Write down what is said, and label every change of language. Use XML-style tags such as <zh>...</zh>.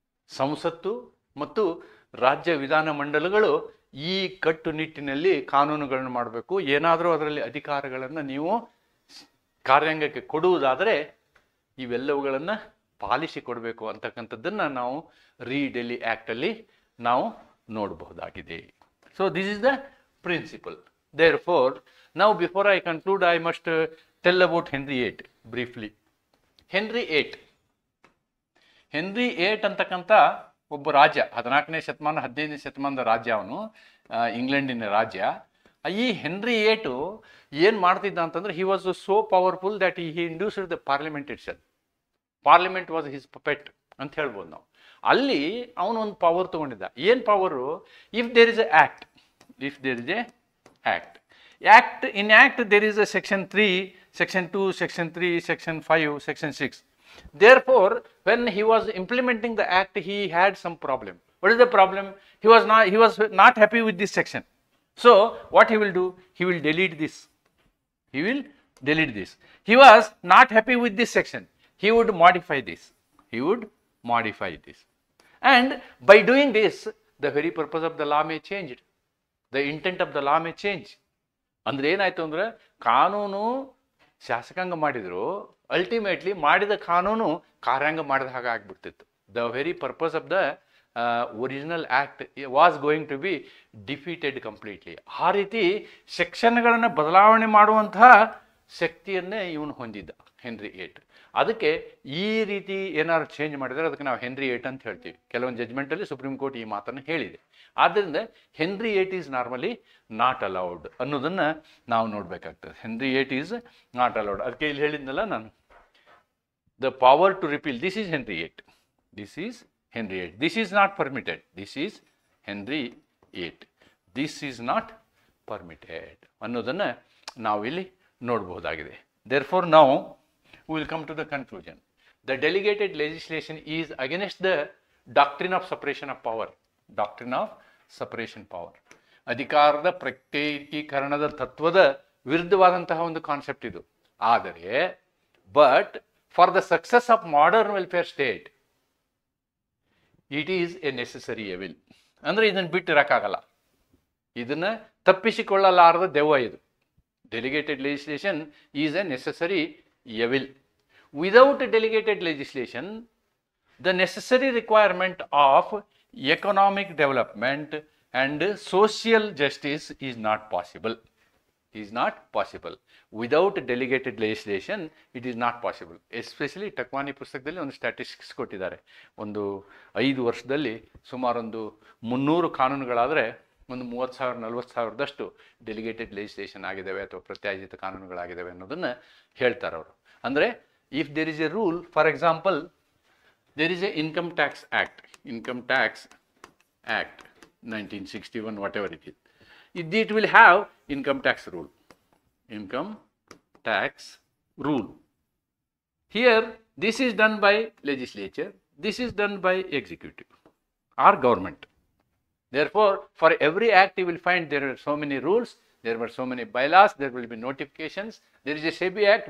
<kn>ಸಂಸತ್ತು ಮತ್ತು ರಾಜ್ಯ ವಿಧಾನಮಂಡಲಗಳು ಈ ಕಟ್ಟುನಿಟ್ಟಿನಲ್ಲಿ ಕಾನೂನುಗಳನ್ನು ಮಾಡಬೇಕು. ಏನಾದರೂ ಅದರಲ್ಲಿ ಅಧಿಕಾರಗಳನ್ನು ನೀವು ಕಾರ್ಯಾಂಗಕ್ಕೆ ಕೊಡುವುದಾದರೆ ಇವೆಲ್ಲವುಗಳನ್ನು ಪಾಲಿಸಿ ಕೊಡಬೇಕು ಅಂತಕ್ಕಂಥದ್ದನ್ನು ನಾವು ಡೆಲ್ಲಿ ಆ್ಯಕ್ಟಲ್ಲಿ ನಾವು ನೋಡಬಹುದಾಗಿದೆ.</kn> <en>So this is the principle. Therefore, now before I conclude, I must tell about Henry VIII briefly.</en> <kn>Henry VIII ಅಂತಕ್ಕಂಥ ಒಬ್ಬ ರಾಜ್ಯ, 14ನೇ ಶತಮಾನ 15ನೇ ಶತಮಾನದ ರಾಜ್ಯ, ಅವನು ಇಂಗ್ಲೆಂಡಿನ ರಾಜ್ಯ. ಈ ಹೆನ್ರಿ VIII ಏನು ಮಾಡ್ತಿದ್ದ ಅಂತಂದ್ರೆ,</kn> <en>He was so powerful that he induced the parliament itself. Parliament was his puppet</en> <kn>ಅಂತ ಹೇಳ್ಬೋದು ನಾವು. ಅಲ್ಲಿ ಅವನು ಒಂದು ಪವರ್ ತೊಗೊಂಡಿದ್ದ. ಏನು power?</kn> <en>If there is a act, if there is a act, in act there is a section 3, section 2, section 3, section 5, section 6. Therefore, when he was implementing the act, he had some problem. What is the problem? He was not happy with this section. So what he will do? He will delete this. He will delete this. He was not happy with this section. He would modify this. He would modify this. And by doing this, the very purpose of the law may change. The intent of the law may change.</en> <kn>ಅಂದ್ರೆ ಏನಾಯ್ತು ಅಂದ್ರೆ, ಕಾನೂನು ಶಾಸಕಾಂಗ ಮಾಡಿದ್ರು, ultimately ಮಾಡಿದ ಕಾನೂನು ಕಾರ್ಯಾಂಗ ಮಾಡಿದ ಹಾಗೆ ಆಗ್ಬಿಡ್ತಿತ್ತು.</kn> <en>The very purpose of the original act was going to be defeated completely.</en> <kn>ಆ ರೀತಿ ಸೆಕ್ಷನ್ಗಳನ್ನು ಬದಲಾವಣೆ ಮಾಡುವಂತಹ ಶಕ್ತಿಯನ್ನೇ ಇವನು ಹೊಂದಿದ್ದ ಹೆನ್ರಿ VIII. ಅದಕ್ಕೆ ಈ ರೀತಿ ಏನಾದ್ರು ಚೇಂಜ್ ಮಾಡಿದರೆ ಅದಕ್ಕೆ ನಾವು ಹೆನ್ರಿ VIII ಅಂತ ಹೇಳ್ತೀವಿ. ಕೆಲವೊಂದು ಜಡ್ಜ್ಮೆಂಟಲ್ಲಿ ಸುಪ್ರೀಂ ಕೋರ್ಟ್ ಈ ಮಾತನ್ನು ಹೇಳಿದೆ. ಆದ್ದರಿಂದ</kn> <en>Henry VIII is normally not allowed</en> <kn>ಅನ್ನೋದನ್ನು ನಾವು ನೋಡಬೇಕಾಗ್ತದೆ.</kn> <en>Henry VIII is not allowed.</en> <kn>ಅದಕ್ಕೆ ಇಲ್ಲಿ ಹೇಳಿದ್ನಲ್ಲ ನಾನು,</kn> <en>the power to repeal, this is Henry VIII, this is Henry VIII, this is not permitted, this is Henry VIII, this is not permitted</en> <kn>ಅನ್ನೋದನ್ನು ನಾವಿಲ್ಲಿ ನೋಡಬಹುದಾಗಿದೆ.</kn> <en>Therefore, now we will come to the conclusion. The delegated legislation is against the doctrine of separation of power. Doctrine of separation power.</en> <kn>ಅಧಿಕಾರದ ಪ್ರತ್ಯೇಕೀಕರಣದ ತತ್ವದ ವಿರುದ್ಧವಾದಂತಹ ಒಂದು concept ಇದು. ಆದರೆ</kn> <en>But for the success of modern welfare state it is a necessary evil.</en> <kn>ಅಂದರೆ ಇದನ್ನು ಬಿಟ್ಟಿರೋಕ್ಕಾಗಲ್ಲ, ಇದನ್ನು ತಪ್ಪಿಸಿಕೊಳ್ಳಲಾರದ ದೆವ್ವ ಇದು.</kn> <en>Delegated legislation is a necessary evil. Without delegated legislation, the necessary requirement of economic development and social justice is not possible. Is not possible. Without delegated legislation, it is not possible.</en> <kn>Especially ಟಕ್ವಾನಿ ಪುಸ್ತಕದಲ್ಲಿ ಒಂದು statistics ಕೊಟ್ಟಿದ್ದಾರೆ. ಒಂದು 5 ವರ್ಷದಲ್ಲಿ ಸುಮಾರೊಂದು 300 ಕಾನೂನುಗಳಾದರೆ ಒಂದು 30,000 40,000ದಷ್ಟು delegated legislation ಆಗಿದ್ದಾವೆ ಅಥವಾ ಪ್ರತ್ಯಾಜಿತ ಕಾನೂನುಗಳಾಗಿದ್ದಾವೆ ಅನ್ನೋದನ್ನು ಹೇಳ್ತಾರೆ ಅವರು. ಅಂದರೆ</kn> <en>If there is a rule, for example there is a income tax act, income tax act 1961, whatever it is, it will have income tax rule. Income tax rule. Here this is done by legislature, this is done by executive or government. Therefore, for every act you will find there are so many rules, there were so many bylaws, there will be notifications. There is a SEBI Act.</en>